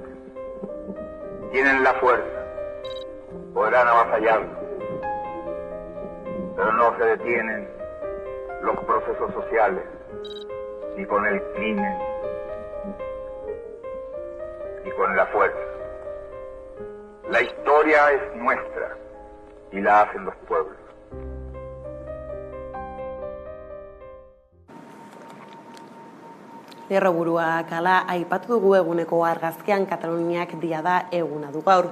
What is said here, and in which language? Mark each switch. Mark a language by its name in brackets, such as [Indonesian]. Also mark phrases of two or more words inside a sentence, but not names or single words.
[Spanish] Tienen la fuerza, podrán avasallarlo, pero no se detienen los procesos sociales, ni con el crimen, ni con la fuerza. La historia es nuestra y la hacen los pueblos. [Basque] Lerroburuak hala aipatu dugu eguneko argazkian Kataluniak diada eguna du gaur.